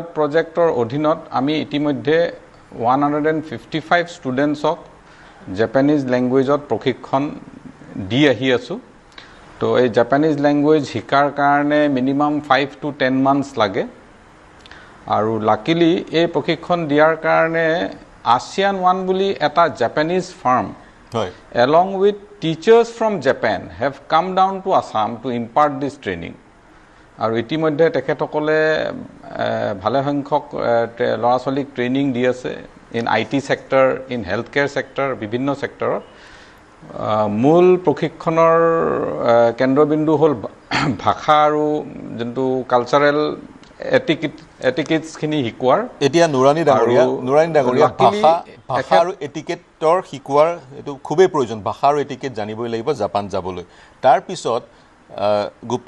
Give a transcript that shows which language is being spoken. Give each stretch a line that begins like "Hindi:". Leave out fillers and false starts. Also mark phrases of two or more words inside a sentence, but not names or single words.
Assamese: প্ৰজেক্টৰ অধীনত আমি ইতিমধ্যে 155 ষ্টুডেণ্টছক জাপানীজ ল্যাঙ্গুৱেজত প্ৰশিক্ষণ দি আহি আছো তো এই
English: Japanese language
Assamese: শিকাৰ কাৰণে মিনিমাম
English: 5 to 10 months
Assamese: লাগে আৰু লাকিলি এই প্ৰশিক্ষণ দিয়াৰ কাৰণে ASEAN 1 বুলি এটা
English: Japanese firm along with teachers from Japan have come down to Assam to impart this training
Assamese: আৰু ইতিমধ্যে তেখেতসকলে ভালে সংখ্যক ল'ৰা ছোৱালীক ট্ৰেইনিং দি আছে
English: in IT sector, in healthcare sector,
Assamese: বিভিন্ন সেক্টৰত মূল প্ৰশিক্ষণৰ কেন্দ্ৰবিন্দু হ'ল ভাষা আৰু যোনটো
English: cultural etiquettes
Assamese: খিনি শিকোৱাৰ এতিয়া নুৰানী ডাঙৰীয়া ভাষা আৰু এটিকেটৰ শিকোৱাৰ এটো খুবেই প্ৰয়োজন ভাষা আৰু এটিকেট জানিবই লাগিব জাপান যাবলৈ তাৰ পিছত গুপ্তা